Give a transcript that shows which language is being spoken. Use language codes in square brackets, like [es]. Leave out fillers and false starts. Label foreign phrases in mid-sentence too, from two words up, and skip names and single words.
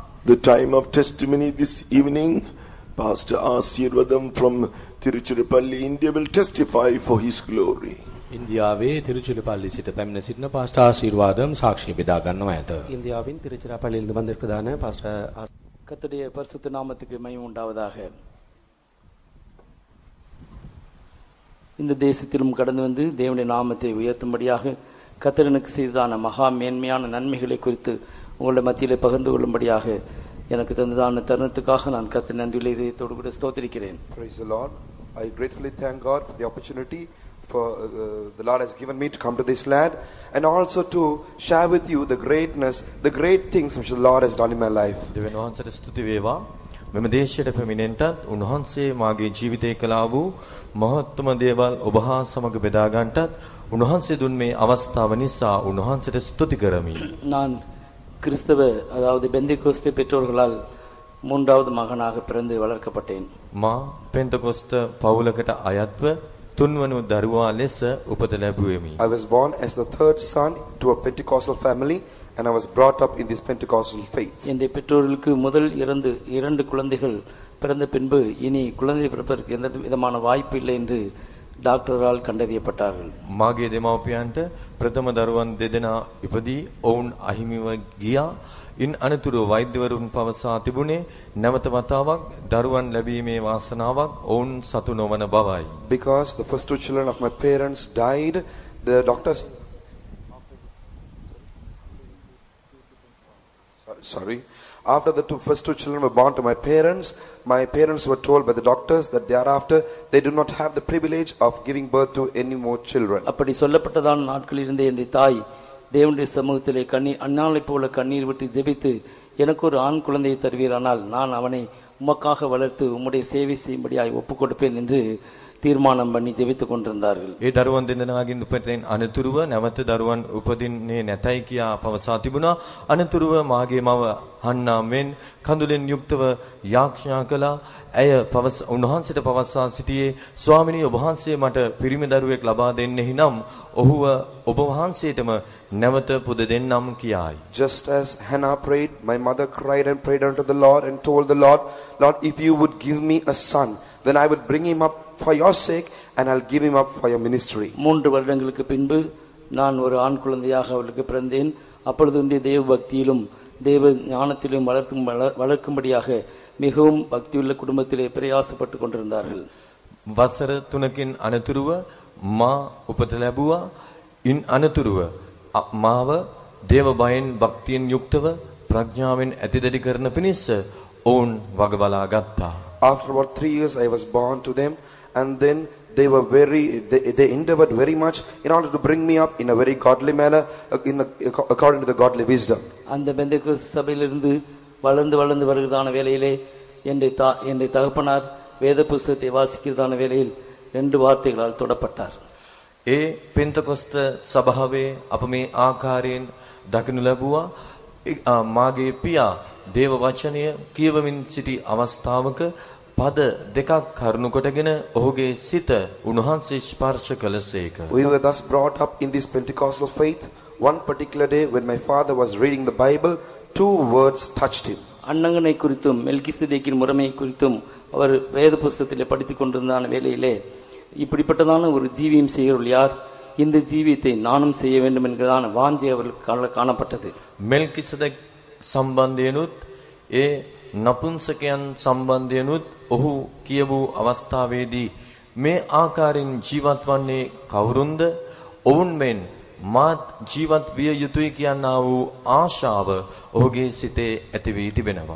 [en] the time of testimony this evening. Pastor Asirvadam from Tiruchirappalli, India will testify for his glory. [si] ඉන්දියාවේ තිරුචිරපල්ලි සිට පැමිණ සිටින පාස්ටර් ආශිර්වාදම් සාක්ෂි බෙදා ගන්නවා ඇත. [ta] இந்தியாவின் திருச்சிராப்பள்ளியிலிருந்து வந்திருக்கிறதான பாஸ்டர் கர்த்தருடைய பரிசுத்த நாமத்துக்கு மகிமை உண்டாவதாக. இந்த தேசத்திலும் கடந்து வந்து தேவனுடைய நாமத்தை உயர்த்தும்படியாக கர்த்தர் எனக்கு செய்ததான மகா மேன்மையான நன்மைகளை குறித்து உங்களுடைய மத்தியிலே பகிர்ந்து கொள்ளும்படியாக எனக்கு தந்ததான தருணத்துக்காக நான் கர்த்தர் நன்றியுள்ள இதயத்தோடு கூட ஸ்தோத்திரிக்கிறேன். [en] Praise the Lord. I gratefully thank God for the opportunity for the Lord has given me to come to this land and also to share with you the greatness, the great things which the Lord has done in my life. [si] දෙවියන් වහන්සේට ස්තුති වේවා. මෙම දේශයට පැමිණෙන්නටත් උන්වහන්සේ මාගේ ජීවිතේ කළා වූ මහත්ම දේවල් ඔබ හා සමග බෙදා ගන්නටත් උන්වහන්සේ දුන් මේ අවස්ථාව නිසා උන්වහන්සේට ස්තුති කරමි. [ta] நான் கிறிஸ்தவ அதாவது பெந்தேகோஸ்தே பெற்றோர்களால் மூன்றாவது மகனாக பிறந்து வளர்க்கப்பட்டேன். [si] මා පෙන්තකොස්ත පවුලකට අයත්ව තුන්වන දරුවා ලෙස උපත ලැබුවෙමි. [en] I was born as the third son to a Pentecostal family and I was brought up in this Pentecostal faith. [ta] என்னுடைய பெற்றோர்களுக்கு முதல் இரண்டு குழந்தைகள் பிறந்த பின்பு இனி குழந்தை பிறப்பதற்கு எந்த விதமான வாய்ப்பு இல்லை என்று டாக்டரால் கண்டறியப்பட்டார்கள். [si] මාගේ දෙමව්පියන්ට ප්‍රථම දරුවන් දෙදෙනා ඉපදී ඔවුන් අහිමිව ගියා. ඉන් අනතුරුව වෛද්‍යවරුන් පවසා තිබුණේ නැවත වතාවක් දරුවන් ලැබීමේ වාසනාවක් ඔවුන් සතු නොවන බවයි. [en] Because the first two children of my parents died, the doctors after the first two children were born to my parents were told by the doctors that thereafter they do not have the privilege of giving birth to any more children. [ta] அப்படி சொல்லப்பட்டதான நாட்களில் இருந்த என்னுடைய தாய் தேவனுடைய சமூகத்திலே அன்னாளைப் போல கண்ணீர் விட்டு ஜெபித்து எனக்கு ஒரு ஆண் குழந்தையை தருவீரானால் நான் அவனை உமக்காக வளர்த்து உம்முடைய சேவை செய்யும்படியாய் ஒப்புக் கொடுப்பேன் என்று தீர்மானம் பண்ணி ஜெபித்துக் கொண்டிருந்தார்கள். [si] ඒ දරුවන් දෙදෙනාගෙන් උපතින් අනතුරුව නැවත දරුවන් උපදින්නේ නැතයි කියා පවසා තිබුණා. අනතුරුව මාගේ මව හන්නාමෙන් කඳුලෙන් යුක්තව යාඥා කළා. ඇය උන්වහන්සේට පවසා සිටියේ ස්වාමිනී ඔබ වහන්සේ මට පිරිමි දරුවෙක් ලබා දෙන්නෙහි නම් ඔහුව ඔබ වහන්සේටම නැවත පුද දෙන්නම් කියායි. [en] Just as Hannah prayed, my mother cried and prayed unto the Lord and told the Lord, Lord, if you would give me a son, then I would bring him up for your sake and I'll give him up for your ministry. [ta] 3 வருடங்களுக்கு பின்பு நான் ஒரு ஆண் குழந்தையாக அவளுக்கு பிறந்தேன். அப்பொழுது தேவ பக்தியிலும் தேவ ஞானத்திலும் வளர்க்கும்படியாக மிகவும் பக்தியுள்ள குடும்பத்திலே பிரயாசப்பட்டு கொண்டிருந்தார்கள். [si] වසර 3කින් අනතුරුව මා උපත ලැබුවා. ඉන් අනතුරුව මාව දේව බයෙන් භක්තියෙන් යුක්තව ප්‍රඥාවෙන් ඇතිදැඩි කරන පිණිස ඔවුන් වග බලා ගත්තා. [en] After about 3 years I was born to them and then they endeavored very much in order to bring me up in a very godly manner according to the godly wisdom. [ta] அந்த பெந்தேகோஸ்தே சபையிலிருந்து வளர்ந்து வருகிறதான வேளையிலே என்னுடைய தகப்பனார் வேத புத்தகத்தை வாசிக்கிறதான வேளையில் 2 வார்த்தைகளால் தொடப்பட்டார். [si] ඒ පෙන්තකොස්ත සභාවේ අප මේ ආකාරයෙන් දකිනු ලැබුවා. මාගේ පියා දේව වචනය කියවමින් සිටි අවස්ථාවක පද දෙකක් කරුණු කොටගෙන ඔහුගේ සිත උන්වහන්සේ ස්පර්ශ කළසේක. [en] We were thus brought up in this Pentecostal faith. One particular day when my father was reading the Bible, 2 words touched him. [ta] அன்னங்கனை குறித்தும் மெல்கிசேதேக்கின் முறைமை குறித்தும் அவர் வேத புத்தகத்திலே படித்துக் கொண்டிருந்தான வேளையிலே இப்படிப்பட்டதான ஒரு ஜீவியம் செய்கிறவர்கள் யார், இந்த ஜீவியத்தை நானும் செய்ய வேண்டும் என்கிறதான வாஞ்சை அவர்களுக்கு காணப்பட்டது. [si] මෙල්කිසෙදෙක් සම්බන්ධයනුත් ඒ නපුංසකයන් සම්බන්ධයනුත් ඔහු කියවූ අවස්ථාවේදී මේ ආකාරයෙන් ජීවත් වන්නේ කවුරුන්ද? ඔවුන් මෙන් මාත් ජීවත් විය යුතුයි කියනා වූ ආශාව ඔහුගේ සිතේ ඇති වී තිබෙනවා.